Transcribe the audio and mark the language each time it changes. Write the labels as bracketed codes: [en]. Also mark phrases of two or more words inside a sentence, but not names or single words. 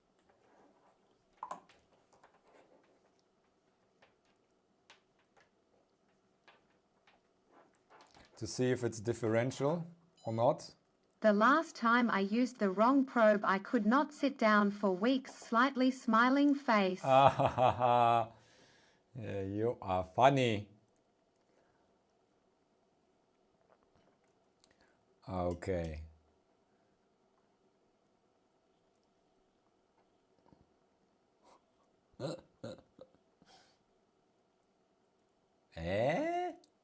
[en] To see if it's differential or not. The last time I used the wrong probe, I could not sit down for weeks, slightly smiling face. Ah, ha, ha, ha. Yeah, you are funny. Okay. Eh?